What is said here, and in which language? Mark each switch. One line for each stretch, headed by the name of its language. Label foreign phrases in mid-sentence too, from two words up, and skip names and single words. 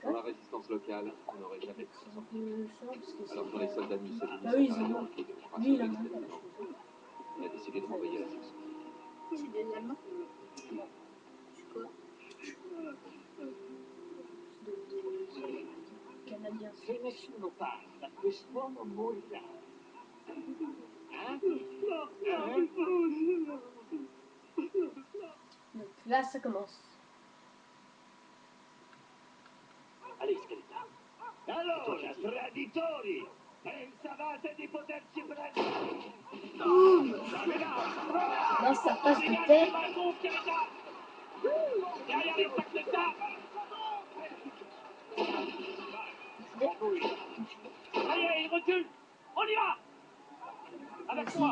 French: Dans la résistance locale, on n'aurait jamais pu s'en sortir. Alors que les soldats de Mussolini ah oui, ils en ont. Lui, il en a un Kalachnikov. On a décidé de renvoyer la section. C'est des Allemands. C'est quoi? Canadien.
Italian: Se nessuno parla, quest'uomo morirà.
French: Donc là, ça commence. Allez, Scaletta.
Italian: Allora, traditori! Pensavate di poterci prendere?
French: Là, ça passe de tête. Allez, il recule! On y va! Avec moi!